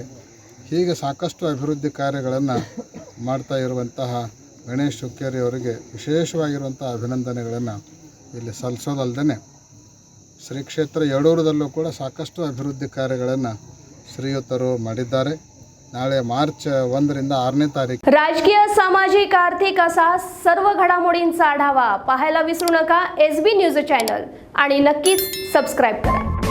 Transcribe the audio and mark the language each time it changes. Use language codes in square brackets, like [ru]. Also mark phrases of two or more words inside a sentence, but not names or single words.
[kn] ಹೀಗೆ ಸಾಕಷ್ಟು ಅಭಿವೃದ್ಧಿ ಕಾರ್ಯಗಳನ್ನು ಮಾಡ್ತಾ ಇರುವಂತಹ ಗಣೇಶ್ ಹುಕ್ಕೇರಿ ಅವರಿಗೆ ವಿಶೇಷವಾಗಿರುವಂಥ ಅಭಿನಂದನೆಗಳನ್ನು ಇಲ್ಲಿ ಸಲ್ಲಿಸೋದಲ್ಲದೆ ಶ್ರೀ ಕ್ಷೇತ್ರ ಯಡೂರದಲ್ಲೂ ಕೂಡ ಸಾಕಷ್ಟು ಅಭಿವೃದ್ಧಿ ಕಾರ್ಯಗಳನ್ನು ಶ್ರೀಯುತರು ಮಾಡಿದ್ದಾರೆ. नाळे मार्च 1 ರಿಂದ 6ನೇ तारीख [mr] राजकीय सामाजिक आर्थिक असा सर्व घडामोडींचा आढावा पाहायला विसरू नका SB न्यूज चॅनल आणि नक्कीच सबस्क्राइब करा.